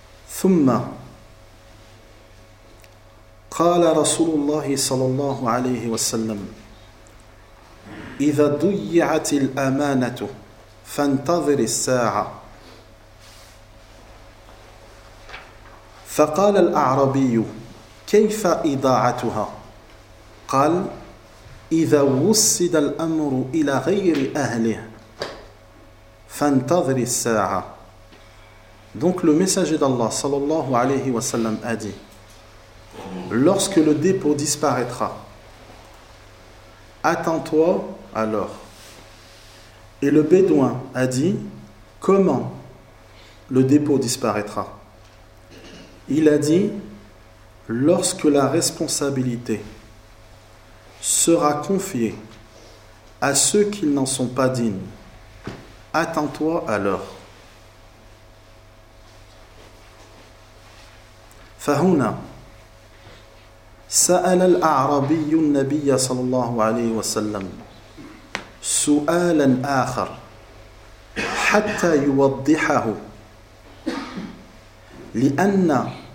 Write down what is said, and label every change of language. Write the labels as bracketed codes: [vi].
[ar] ثم قال رسول الله صلى الله عليه وسلم إذا ضيعت الأمانة فانتظر الساعة فقال الأعرابي كيف إضاعتها قال إذا وسد الأمر إلى غير أهله فانتظر الساعة. [fr] Donc le messager d'Allah, sallallahu alayhi wa sallam, a dit: lorsque le dépôt disparaîtra, attends-toi alors. Et le bédouin a dit: comment le dépôt disparaîtra? Il a dit: lorsque la responsabilité sera confiée à ceux qui n'en sont pas dignes, attends-toi alors. [ar] فهنا سأل الأعرابي النبي صلى الله عليه وسلم سؤالا آخر حتى يوضحه، لأن